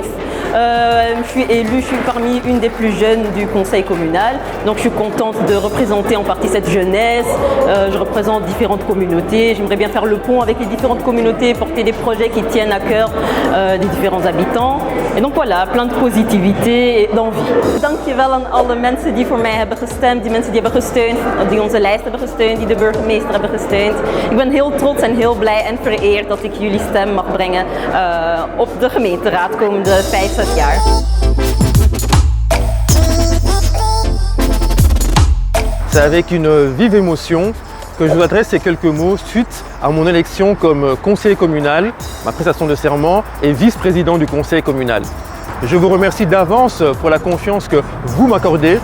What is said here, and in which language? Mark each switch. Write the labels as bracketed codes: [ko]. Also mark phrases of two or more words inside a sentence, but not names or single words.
[fr] Je suis élue, je suis parmi une des plus jeunes du conseil communal. Donc je suis contente de représenter en partie cette jeunesse. Je représente différentes communautés. J'aimerais bien faire le pont avec les différentes communautés, porter des projets qui tiennent à cœur des différents habitants. En donc voilà, plein de positivité et d'envie. [nl] Dankjewel aan alle mensen die voor mij hebben gestemd, die mensen die hebben gesteund, die onze lijst hebben gesteund, die de burgemeester hebben gesteund. Ik ben heel trots en heel blij en vereerd dat ik jullie stem mag brengen op de gemeenteraad komende 5-6 jaar. [fr] C'est avec une vive émotion que je vous adresse ces quelques mots suite à mon élection comme conseiller communal, ma prestation de serment et vice-président du conseil communal. Je vous remercie d'avance pour la confiance que vous m'accordez.